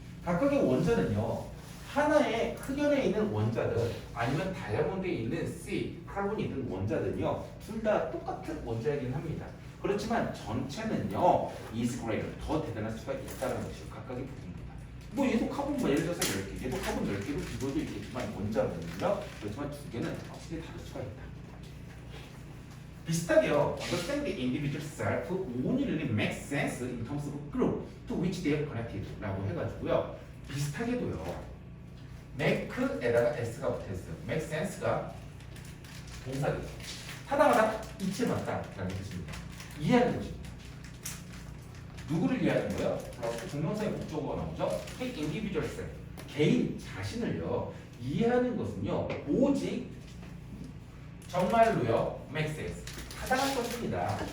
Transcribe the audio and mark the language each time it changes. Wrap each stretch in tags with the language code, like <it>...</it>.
<ko>각각의 원자는요 하나의 흑연에 있는 원자들 아니면 다이아몬드에 있는 C, 카본이 있는 원자들은요 둘 다 똑같은 원자이긴 합니다. 그렇지만 전체는요</ko> <en>is greater</en> <ko>더 대단할 수가 있다는 것이죠. 각각의 부분보다. 뭐 얘도 카본 뭐 예를 들어서 10개, 얘도 카본 10개로 비교도 있겠지만 원자는요. 그렇지만 두 개는 확실히 다를 수가 있다. 비슷하게요.</ko> <en>Understand the individual self only really makes sense in terms of group to which they are connected</en> <ko>라고 해가지고요. 비슷하게도요. make에다가 s가 붙어있어요. make sense가 동사죠. 타당하다, 이치맞다라는 뜻입니다. 이해하는 것입니다. 누구를 이해하는 거예요? 플러스 동명사의 목적어가 나오죠.</ko> <en>The individual self,</en> <ko>개인 자신을요 이해하는 것은요 오직 정말로요 make sense, 타당한 것입니다.</ko>